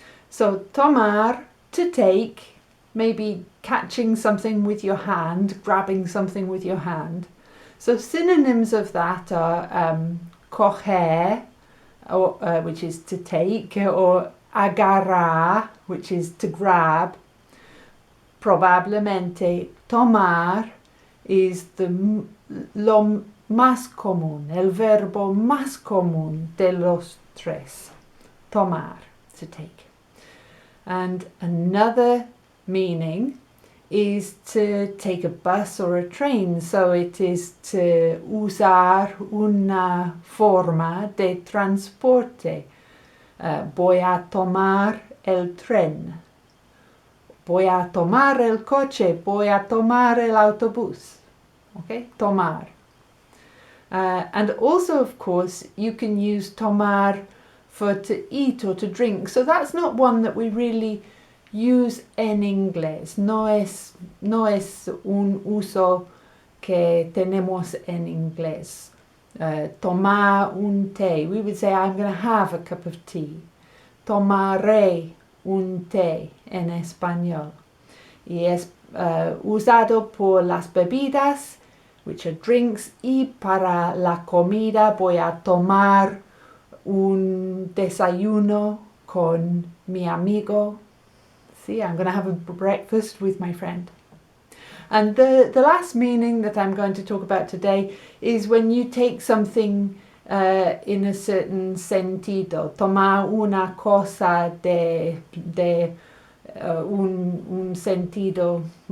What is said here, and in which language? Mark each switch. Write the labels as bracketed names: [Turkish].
[English] So tomar, to take, maybe catching something with your hand, grabbing something with your hand. So synonyms of that are coger, which is to take, or agarrar, which is to grab. [Spanish] Probablemente tomar is lo más común, el verbo más común de los tres. [English] Tomar, to take. And another meaning is to take a bus or a train. So it is to [Spanish] usar una forma de transporte. Voy a tomar el tren. Voy a tomar el coche. Voy a tomar el autobús. Okay, tomar. [English] And also, of course, you can use tomar for to eat or to drink. So that's not one that we really use [Spanish] en inglés. No es un uso que tenemos en inglés. Tomar un té. [English] We would say, I'm going to have a cup of tea. [Spanish] Tomaré un té en español. Y es usado por las bebidas, [English] which are drinks, [Spanish] y para la comida voy a tomar un desayuno con mi amigo. [English] See, I'm going to have a breakfast with my friend. And the last meaning that I'm going to talk about today is when you take something in a certain sentido. [Spanish] Tomar una cosa de un sentido.